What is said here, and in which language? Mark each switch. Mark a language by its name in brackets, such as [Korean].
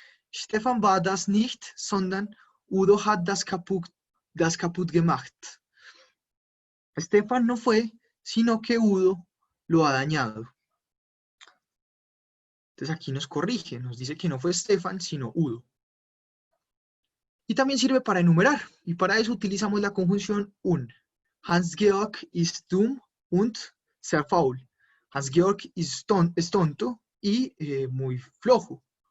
[German] Stefan war das nicht, sondern Udo hat das kaputt gemacht. [Spanish] Stefan no fue, sino que Udo lo ha dañado. Entonces aquí nos corrige, nos dice que no fue Stefan, sino Udo. Y también sirve para enumerar, y para eso utilizamos la conjunción un. [German] Hans-Georg ist dumm und sehr faul. [Spanish] Hans-Georg es tonto y muy flojo.